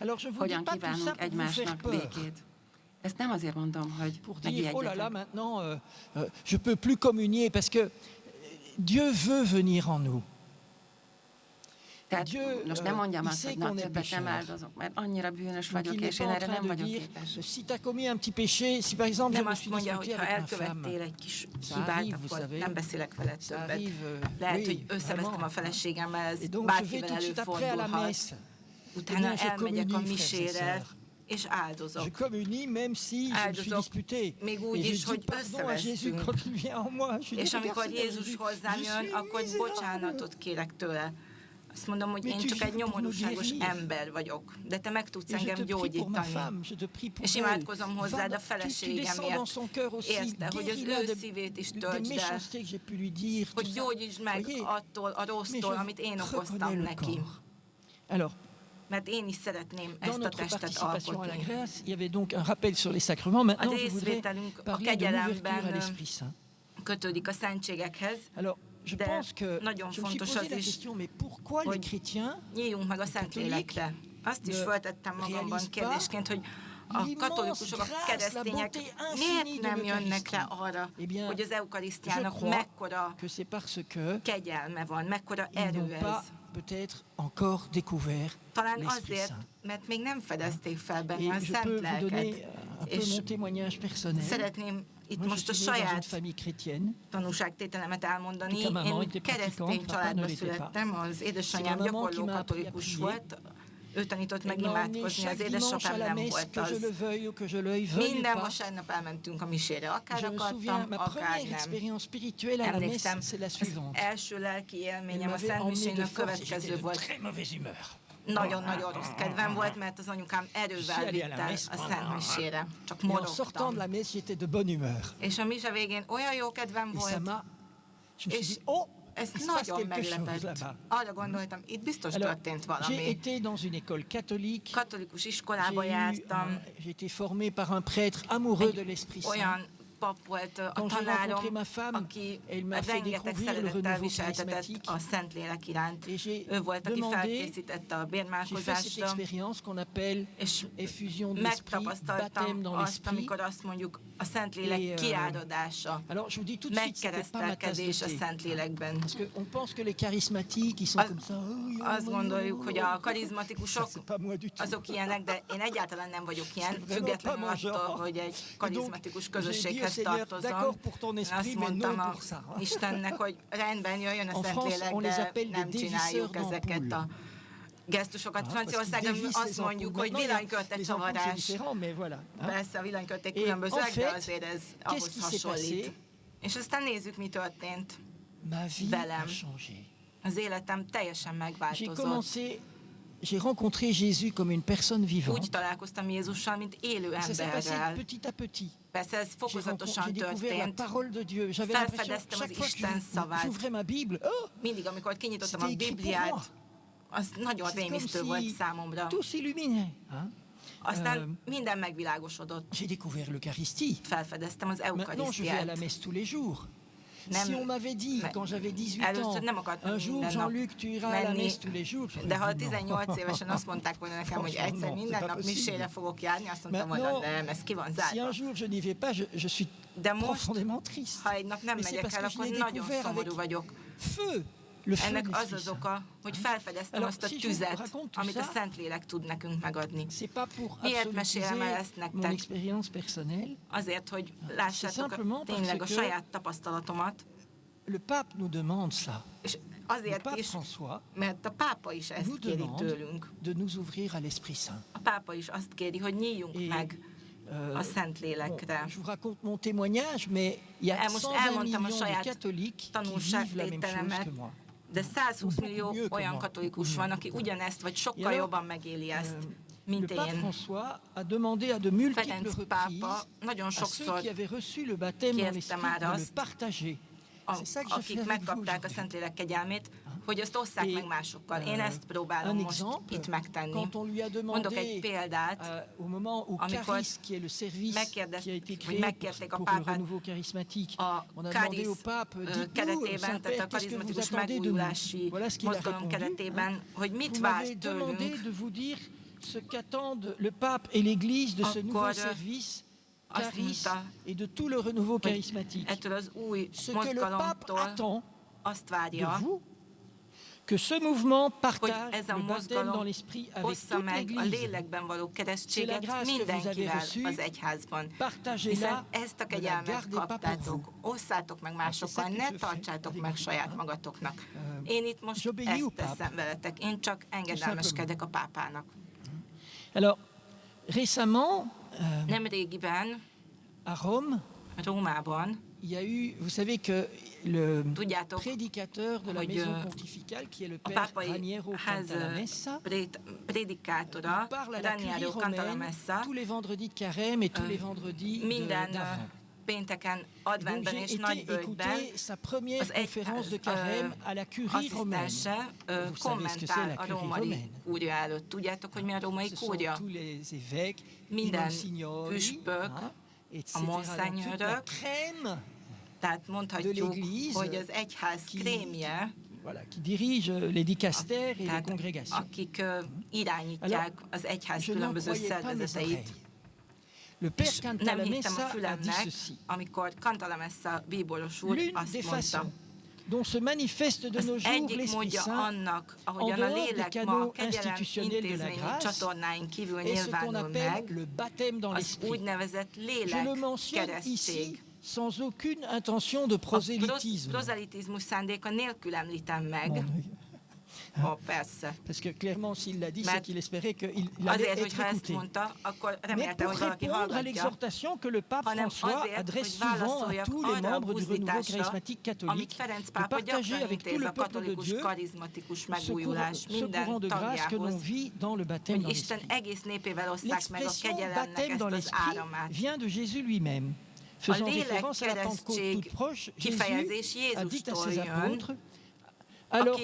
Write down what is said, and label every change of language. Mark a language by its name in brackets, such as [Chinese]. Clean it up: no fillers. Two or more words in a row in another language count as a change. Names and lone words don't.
[French] Alors, je vous [Hungarian] hogyan [French] dis pas tout ça [Hungarian] kívánunk [French] pour vous faire [Hungarian] egymásnak [French] peur. [Hungarian] békét. Ezt nem azért mondom, hogy [French] Pour dire, oh là là, [Hungarian] megijedjetek. [French] maintenant, je peux plus communier parce que Dieu veut venir en nous. [Hungarian] Tehát [French] Dieu, [Hungarian] most nem mondjam [French] il [Hungarian] azt, [French] sait [Hungarian] hogy na, [French] qu'on est [Hungarian] többet nem [French] pécheur. [Hungarian] áldozok, mert annyira bűnös [French] Donc [Hungarian] vagyok, [French] il n'est [Hungarian] és [French] pas [Hungarian] én [French] en [Hungarian] erre [French] train [Hungarian] nem [French] de [Hungarian] vagyok [French] dire, [Hungarian] képes. [French] si tu as commis un petit péché, si par exemple je [Hungarian] Nem [French] me [Hungarian] azt [French] suis [Hungarian] mondja, hogy [French] disputé [Hungarian] ha [French] avec ma femme, [Hungarian] elkövettél egy kis [French] Ça [Hungarian] hibát, [French] arrive, vous [Hungarian] akkor [French] savez. [Hungarian] nem beszélek veled [French] ça [Hungarian] többet. [French] arrive, [Hungarian] Lehet, [French] oui, [Hungarian] hogy összevesztem [French] vraiment. [Hungarian] a feleségemmel, ez [French] Et donc je vais [Hungarian] bárkivel [French] tout de suite après à la [Hungarian] előfordulhat. [French] messe. [Hungarian] Utána [French] Eh bien, je [Hungarian] elmegyek a [French] communie, frères et [Hungarian] misére, [French] sœurs. [Hungarian] és [French] Je [Hungarian] áldozok. [French] communie même si je me suis [Hungarian] Áldozok, [French] disputé. [Hungarian] még [French] Et [Hungarian] úgy [French] je [Hungarian] is, hogy [French] dis pardon à Jésus [Hungarian] összevesztünk. [French] quand il vient en moi. Je lui dis, [Hungarian] És amikor [French] regarde, Seigneur, [Hungarian] Jézus hozzám [French] je [Hungarian] jön, [French] suis [Hungarian] akkor [French] misérable. [Hungarian] bocsánatot kérek tőle. Azt mondom, hogy [French] Mais [Hungarian] én [French] tu [Hungarian] csak egy [French] viens pour nous [Hungarian] nyomorúságos [French] guérir. [Hungarian] ember vagyok, de te meg tudsz [French] Et je te [Hungarian] engem [French] prie pour ma [Hungarian] gyógyítani. [French] femme, je te prie pour [Hungarian] És [French] elle. [Hungarian] imádkozom hozzád a [French] Tu descends dans [Hungarian] feleségemért. [French] son cœur aussi, [Hungarian] Érte, hogy az [French] guéris-la [Hungarian] ő [French] de, [Hungarian] szívét is [French] des [Hungarian] töltsd el, [French] méchancetés que j'ai pu lui dire, [Hungarian] hogy [French] tout ça. [Hungarian] gyógyítsd meg [French] Voyez? [Hungarian] attól a [French] Mais [Hungarian] rossztól, [French] je [Hungarian] amit én okoztam [French] reconnais le [Hungarian] neki. [French] corps. Alors, [Hungarian] Mert én is szeretném [French] dans [Hungarian] ezt a [French] notre [Hungarian] testet [French] participation à la [Hungarian] alkotni. [French] grâce, il y avait donc un rappel sur les sacrements. Maintenant, je voudrais [Hungarian] részvételünk a [French] parler de l'ouverture [Hungarian] kegyelemben, [French] à l'Esprit Saint. [Hungarian] Kötődik a szentségekhez, [French] Alors, je [Hungarian] de [French] pense que [Hungarian] nagyon [French] je me suis [Hungarian] fontos [French] posé [Hungarian] az [French] la [Hungarian] is, [French] question, mais pourquoi les [Hungarian] hogy [French] chrétiens [Hungarian] nyíljunk meg a Szentlélekre. Azt is [French] ne [Hungarian] feltettem magamban [French] réalisent [Hungarian] kérdésként, hogy a [French] l'immense [Hungarian] katolikusok, a [French] grâce, [Hungarian] keresztények [French] la bonté infinie [Hungarian] miért [French] de [Hungarian] nem jönnek rá [French] l'Eucharistie? [Hungarian] arra, [French] Eh bien, [Hungarian] hogy az [French] Je [Hungarian] eukarisztiának [French] crois [Hungarian] mekkora [French] que c'est parce que [Hungarian] kegyelme van, mekkora [French] ils [Hungarian] erő [French] n'ont [Hungarian] ez. [French] pas peut-être encore découvert [Hungarian] Talán [French] l'Esprit [Hungarian] azért, [French] Saint. [Hungarian] mert még nem fedezték fel benne [French] Et [Hungarian] a [French] je [Hungarian] szent [French] peux vous donner [Hungarian] lelket. [French] un peu [Hungarian] És [French] mon témoignage personnel. [Hungarian] szeretném itt [French] Moi, [Hungarian] most [French] je [Hungarian] a [French] suis né dans une [Hungarian] saját [French] famille chrétienne. [Hungarian] tanúságtételemet elmondani. [French] Toute ma maman [Hungarian] Én [French] était [Hungarian] keresztény [French] pratiquante, papa [Hungarian] családba [French] ne l'était pas. [Hungarian] születtem, az édesanyám [French] C'est ma maman [Hungarian] gyakorló [French] qui m'a appris à [Hungarian] katolikus [French] prier. [Hungarian] volt, ő tanított meg [French] Elle m'a emmené [Hungarian] imádkozni, az [French] chaque dimanche à [Hungarian] édesapám [French] la [Hungarian] nem [French] messe, [Hungarian] volt [French] que je [Hungarian] az. [French] le veuille ou que je le veuille [Hungarian] Minden [French] pas. [Hungarian] vasárnap elmentünk a misére, akár [French] Je me souviens, [Hungarian] akartam, [French] ma [Hungarian] akár [French] première [Hungarian] nem. [French] expérience spirituelle à la messe, [Hungarian] Emlékszem, [French] c'est la [Hungarian] az [French] suivante. [Hungarian] első lelki [French] Elle [Hungarian] élményem a [French] m'avait [Hungarian] Szent [French] emmené de [Hungarian] Misének [French] force et j'étais [Hungarian] következő [French] de [Hungarian] volt. [French] très mauvaise humeur. [Hungarian] Nagyon-nagyon rossz kedvem volt, mert az anyukám erővel [French] allé à la [Hungarian] vitte [French] messe. [Hungarian] a Szent Misére. Csak [French] Et en sortant de [Hungarian] morogtam. [French] la messe, j'étais de bonne humeur. [Hungarian] És a mise végén olyan jó kedvem [French] Et ça [Hungarian] volt, [French] m'a... Je me suis [Hungarian] és [French] dit, oh, [Hungarian] ez [French] il se passe [Hungarian] nagyon [French] quelque chose [Hungarian] meglepett. [French] là-bas. [Hungarian] Arra gondoltam, itt biztos [French] Alors, [Hungarian] történt [French] j'ai [Hungarian] valami. [French] été dans une école catholique. [Hungarian] Katolikus iskolába jártam, [French] J'ai été formé par un prêtre amoureux de l'Esprit Saint. [Hungarian] olyan pap volt a [French] Quand j'ai rencontré [Hungarian] tanárom, [French] ma femme, [Hungarian] aki [French] elle m'a fait [Hungarian] rengeteg [French] découvrir le [Hungarian] szeretettel [French] renouveau [Hungarian] viseltetett [French] charismatique. [Hungarian] a Szentlélek iránt. [French] Et j'ai [Hungarian] Ő volt, aki [French] demandé, [Hungarian] felkészítette a [French] J'ai fait cette [Hungarian] bérmálkozásra, [French] expérience qu'on appelle [Hungarian] és [French] effusion de l'esprit, baptême [Hungarian] megtapasztaltam [French] dans [Hungarian] azt, [French] l'esprit. [Hungarian] amikor azt mondjuk a Szentlélek [French] Et, [Hungarian] kiáradása, [French] Alors je vous dis tout de suite, c'était pas ma tasse de [Hungarian] megkeresztelkedés a [French] thé. [Hungarian] Szentlélekben. [French] Parce qu'on pense que les charismatiques, ils sont comme ça. [Hungarian] Azt gondoljuk, hogy a karizmatikusok [French] C'est pas moi du tout. [Hungarian] azok ilyenek, de én egyáltalán nem vagyok ilyen, [French] vraiment [Hungarian] függetlenül [French] pas mon [Hungarian] attól, [French] genre. [Hungarian] hogy egy karizmatikus [French] Et donc, [Hungarian] közösséghez [French] j'ai dit au Seigneur, [Hungarian] tartozom. [French] d'accord pour ton [Hungarian] Én [French] esprit, [Hungarian] azt [French] mais [Hungarian] mondtam [French] non [Hungarian] a [French] pour ça. [Hungarian] Istennek, hogy rendben jöjjön a [French] En France, [Hungarian] Szentlélek, [French] on les [Hungarian] de [French] appelle [Hungarian] nem [French] des [Hungarian] csináljuk [French] dévisseurs [Hungarian] ezeket [French] d'ampoule. [Hungarian] a gesztusokat. [French] Hein, parce qu'ils [Hungarian] Franciaországon [French] dévissent [Hungarian] azt [French] les [Hungarian] mondjuk, [French] ampoules. [Hungarian] hogy [French] Maintenant, [Hungarian] villanykörte [French] les ampoules, c'est [Hungarian] csavarás. [French] différent, mais voilà. hein. [Hungarian] Persze a villanykörték [French] Et [Hungarian] különbözőek, [French] en [Hungarian] de [French] fait, [Hungarian] azért ez [French] qu'est-ce [Hungarian] ahhoz [French] qui s'est [Hungarian] hasonlít. [French] passé? [Hungarian] És aztán nézzük, mi történt. [French] Ma vie [Hungarian] Velem. [French] a changé. [Hungarian] Az életem teljesen [French] J'ai [Hungarian] megváltozott. [French] commencé, j'ai rencontré Jésus comme une personne vivante. [Hungarian] Úgy találkoztam Jézussal, mint élő [French] Ça s'est passé [Hungarian] emberrel. [French] petit à petit. [Hungarian] Persze ez fokozatosan [French] J'ai découvert la [Hungarian] történt. [French] parole de Dieu. J'avais l'impression, [Hungarian] Felfedeztem [French] chaque [Hungarian] az [French] fois que [Hungarian] Isten szavát. [French] j'ouvrais ma Bible, oh, [Hungarian] Mindig, amikor kinyitottam a [French] C'était écrit pour moi. [Hungarian] Bibliát, az nagyon [French] c'est comme [Hungarian] rémisztő volt [French] si [Hungarian] számomra. [French] tout s'illuminait. hein. [Hungarian] Aztán minden megvilágosodott. [French] J'ai découvert l'Eucharistie. [Hungarian] Felfedeztem az [French] Maintenant, je vais à la [Hungarian] eukarisztiát. [French] messe tous les jours. [Hungarian] Nem- [French] Si on m'avait dit, [Hungarian] me- [French] quand j'avais 18 ans, [Hungarian] először nem akartam [French] un jour, [Hungarian] minden nap [French] Jean-Luc, tu iras à la [Hungarian] menni, [French] messe tous les jours, j'aurais [Hungarian] de ha [French] dit non. [Hungarian] 18 évesen azt mondták volna nekem, hogy [French] Franchement, [Hungarian] egyszer [French] non, [Hungarian] minden [French] c'est [Hungarian] nap [French] pas possible. [Hungarian] misére fogok járni, azt mondtam volna, [French] Maintenant, [Hungarian] nem, ez ki van [French] Si un [Hungarian] zárva. [French] jour je n'y vais pas, je suis [Hungarian] De most, [French] profondément triste. [Hungarian] ha egy nap nem [French] Mais c'est [Hungarian] megyek [French] parce [Hungarian] el, [French] que je [Hungarian] akkor [French] l'ai [Hungarian] nagyon [French] découvert [Hungarian] szomorú [French] avec [Hungarian] vagyok. [French] feu, le feu de [Hungarian] Ennek az [French] l'Esprit [Hungarian] az [French] Saint. [Hungarian] oka, hogy felfedeztem [French] Alors, [Hungarian] azt a [French] si je vous [Hungarian] tüzet, [French] raconte tout [Hungarian] amit a [French] ça, [Hungarian] Szentlélek tud nekünk megadni. [French] C'est pas pour [Hungarian] Miért mesélem el ezt [French] absolutiser mon [Hungarian] nektek? [French] expérience personnelle. [Hungarian] Azért, hogy lássátok [French] simplement [Hungarian] tényleg a [French] parce que- [Hungarian] saját tapasztalatomat, [French] Le pape nous demande ça. [Hungarian] és [French] Le [Hungarian] azért [French] pape [Hungarian] is, [French] François [Hungarian] mert a pápa is ezt [French] nous [Hungarian] kéri [French] demande [Hungarian] tőlünk. [French] de nous ouvrir à l'Esprit Saint. [Hungarian] A pápa is azt kéri, hogy nyíljunk [French] Et, [Hungarian] meg a [French] Bon, [Hungarian] Szentlélekre. [French] je vous raconte mon témoignage, mais il y a [Hungarian] Most [French] 120 [Hungarian] elmondtam a [French] millions de [Hungarian] saját [French] catholiques qui vivent la même chose [Hungarian] tanulságtételemet, [French] que moi. [Hungarian] de 120 millió [French] mieux que [Hungarian] olyan [French] moi, [Hungarian] katolikus van, aki ugyanezt, vagy sokkal [French] alors, [Hungarian] jobban megéli ezt, [French] Le [Hungarian] mint [French] pape [Hungarian] én. [French] François a demandé à de multiples [Hungarian] Ferenc [French] reprises [Hungarian] pápa nagyon [French] à ceux [Hungarian] sokszor [French] qui avaient reçu le baptême dans [Hungarian] kérte [French] l'Esprit [Hungarian] már [French] de le [Hungarian] azt, [French] partager. C'est ça que je fais [Hungarian] akik [French] avec vous [Hungarian] megkapták a [French] aujourd'hui. [Hungarian] Szentlélek kegyelmét, hogy azt osszák [French] Et, [Hungarian] meg másokkal. Én ezt próbálom [French] Un [Hungarian] most [French] exemple, [Hungarian] itt megtenni. [French] quand on lui a [Hungarian] Mondok egy [French] demandé [Hungarian] példát, [French] au moment où [Hungarian] amikor [French] Caris, qui est le service qui a été [Hungarian] hogy [French] créé [Hungarian] megkérték a [French] pour le [Hungarian] pápát [French] renouveau charismatique, [Hungarian] a [French] on a demandé [Hungarian] Caris [French] au pape, dites-nous, [Hungarian] keretében, tehát a [French] Saint-Père, qu'est-ce que vous [Hungarian] karizmatikus [French] attendez de nous? [Hungarian] megújulási [French] Voilà ce qu'il a [Hungarian] mozgalom [French] répondu. [Hungarian] keretében, hogy mit [French] Vous [Hungarian] vár [French] m'avez demandé [Hungarian] tőlünk. [French] de vous dire ce qu'attendent le pape et l'Église de ce nouveau [Hungarian] Akkor [French] service [Hungarian] azt [French] Caris [Hungarian] mondta, [French] et de tout le renouveau charismatique. [Hungarian] ettől az új [French] Ce que le pape [Hungarian] mozgalomtól [French] attend [Hungarian] azt [French] de [Hungarian] várja, [French] vous, que ce mouvement [Hungarian] hogy [French] partage [Hungarian] ez a [French] le baptême dans [Hungarian] mozgalom [French] l'esprit avec [Hungarian] ossza [French] toute [Hungarian] meg a [French] l'Église. [Hungarian] lélekben való [French] C'est la [Hungarian] keresztséget [French] grâce que vous avez [Hungarian] mindenkivel [French] reçue. [Hungarian] az egyházban. [French] Partagez-la, [Hungarian] Hiszen ezt a [French] ne la [Hungarian] kegyelmet [French] gardez pas pour [Hungarian] kaptátok, [French] vous. [Hungarian] osszátok meg másokkal, [French] C'est ça que [Hungarian] ne [French] je fais [Hungarian] tartsátok [French] avec [Hungarian] meg [French] vous. [Hungarian] saját magatoknak. Én itt most [French] j'obéis au [Hungarian] ezt [French] pape. [Hungarian] teszem veletek, én csak engedelmeskedek a pápának. [French] Alors, Récemment, [Hungarian] Nemrégiben [French] à Rome, [Hungarian] Rómában, [French] il y a eu, vous savez que le [Hungarian] Tudjátok, [French] prédicateur de la [Hungarian] hogy, [French] maison pontificale, qui est le [Hungarian] a [French] père [Hungarian] pápai [French] Raniero [Hungarian] ház [French] Cantalamessa, [Hungarian] prédikátora, [French] parle à la curie [Hungarian] Raniero [French] romaine [Hungarian] Cantalamessa, [French] tous les vendredis de carême et tous les vendredis [Hungarian] minden [French] d'Avent. [Hungarian] pénteken, [French] Donc [Hungarian] adventben [French] j'ai [Hungarian] és [French] été [Hungarian] nagybőjtben [French] écouter sa première [Hungarian] az [French] conférence de carême à la curie romaine. [Hungarian] asszisztense [French] Vous savez ce que c'est [Hungarian] kommentál [French] la [Hungarian] a [French] curie [Hungarian] római [French] romaine. [Hungarian] kúria előtt. Tudjátok, hogy mi a római [French] Ce sont [Hungarian] kúria? [French] tous les évêques, [Italian] i [Hungarian] Minden [Italian] monsignori, [Hungarian] püspök, [French] etc. [Hungarian] a [French] Donc toute la [Hungarian] monsenyörök, [French] crème, [Hungarian] tehát [French] de [Hungarian] mondhatjuk, [French] l'Église [Hungarian] hogy az egyház [French] qui- [Hungarian] krémje, [French] voilà, qui dirige les dicastères et les [Hungarian] tehát [French] congrégations. [Hungarian] akik irányítják az egyház [French] Je [Hungarian] különböző [French] n'employais pas mes [Hungarian] szervezeteit. [French] oreilles. Le père [Hungarian] És nem hittem a [French] Cantalamessa a dit [Hungarian] fülemnek, [French] ceci. [Hungarian] amikor Cantalamessa bíboros úr [French] L'une [Hungarian] azt [French] des [Hungarian] mondta, [French] façons dont se manifeste de [Hungarian] az [French] nos jours [Hungarian] egyik [French] l'Esprit [Hungarian] módja [French] Saint [Hungarian] annak, [French] en [Hungarian] ahogyan a [French] dehors des [Hungarian] lélek ma a [French] canaux [Hungarian] kegyelem [French] institutionnels de la [Hungarian] intézményi [French] grâce, [Hungarian] csatornáin kívül [French] est ce qu'on [Hungarian] nyilvánul [French] appelle [Hungarian] meg, [French] le baptême dans [Hungarian] az [French] l'Esprit. [Hungarian] úgynevezett [French] Je le [Hungarian] lélek [French] mentionne [Hungarian] keresztség. [French] ici sans aucune intention de [Hungarian] A [French] prosélytisme. [Hungarian] prozelitizmus szándéka nélkül említem meg. [French] Bon, [Hungarian] Ó, persze. [French] parce que clairement, s'il l'a dit, c'est [Hungarian] Mert [French] qu'il espérait qu'il allait [Hungarian] Azért, [French] être [Hungarian] hogyha ezt [French] écouté. [Hungarian] mondta, akkor [French] Mais [Hungarian] remélte, [French] pour [Hungarian] hogy valaki [French] répondre à [Hungarian] hallgatja. [French] l'exhortation que le pape [Hungarian] hanem [French] François [Hungarian] azért, [French] adresse [Hungarian] hogy [French] souvent à [Hungarian] válaszoljak [French] tous les [Hungarian] arra a [French] membres du renouveau [Hungarian] buzdításra, [French] charismatique [Hungarian] amit [French] catholique, [Hungarian] Ferenc [French] de [Hungarian] pápa [French] partager [Hungarian] gyakran [French] avec tout [Hungarian] intéz [French] le [Hungarian] a [French] peuple de [Hungarian] katolikus [French] Dieu [Hungarian] karizmatikus [French] ce courant, [Hungarian] megújulás [French] ce [Hungarian] minden [French] courant de grâce que l'on [Hungarian] tagjához, [French] vit dans le baptême dans [Hungarian] hogy Isten [French] l'Esprit. [Hungarian] egész népével osszák meg a [French] L'expression [Hungarian] kegyelemnek [French] baptême [Hungarian] ezt [French] dans [Hungarian] az [French] l'Esprit [Hungarian] áramát. [French] vient de Jésus lui-même, [Hungarian] A [French] faisant [Hungarian] lélek [French] référence à la Pentecôte toute [Hungarian] keresztség [French] proche. [Hungarian] kifejezés [French] Jésus a dit à [Hungarian] Jézustól [French] ses [Hungarian] jön, [French] apôtres, alors